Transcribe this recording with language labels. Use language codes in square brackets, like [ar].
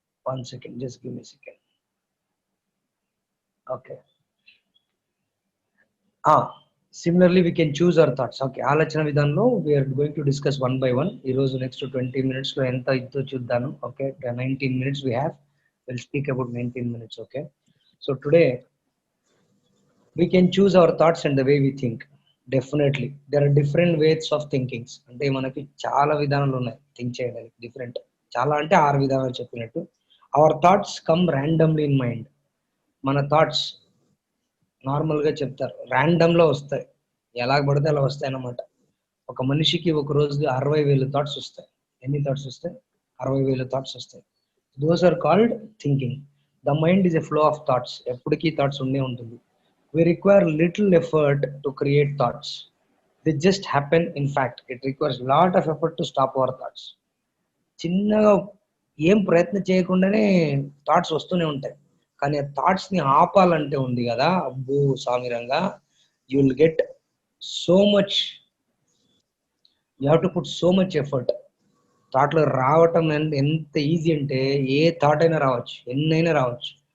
[en] One second, just give me second. Okay. Similarly we can choose our thoughts. Okay, [te] ఆలోచన విధానంలో [en] We are going to discuss one by one. [te] ఈరోజు next 20 minutes ఎంత ఇద్దో చూద్దాను. [en] Okay, 19 minutes we have. We'll speak about 19 minutes. Okay, so today we can choose our thoughts and the way we think. Definitely there are different ways of thinkings. [te] అంటే మనకి చాలా విధానాలు ఉన్నాయి think చేయడానికి. Different, చాలా అంటే 6 విధానాలు చెప్పినట్టు. [en] Our thoughts come randomly in mind. [te] మన థాట్స్ నార్మల్గా చెప్తారు, ర్యాండమ్లో వస్తాయి, ఎలా పడితే అలా వస్తాయి అన్నమాట. ఒక మనిషికి ఒక రోజుకి 60,000 థాట్స్ వస్తాయి. ఎన్ని థాట్స్ వస్తాయి? [en] 60,000 [te] థాట్స్ వస్తాయి. [en] Those are called thinking. The mind is a flow of thoughts. [te] ఎప్పటికీ థాట్స్ ఉండే ఉంటుంది. [en] We require little effort to create thoughts. They just happen. In fact, it requires lot of effort to stop our thoughts. [te] చిన్నగా ఏం ప్రయత్నం చేయకుండానే thoughts వస్తూనే ఉంటాయి. కానీ ఆ థాట్స్ని ఆపాలంటే ఉంది కదా, అబ్బో సామిరంగా, [en] You will get so much, you have to put so much effort. [te] థాట్లో రావటం ఎంత ఈజీ అంటే ఏ థాట్ అయినా రావచ్చు, ఎన్నైనా రావచ్చు.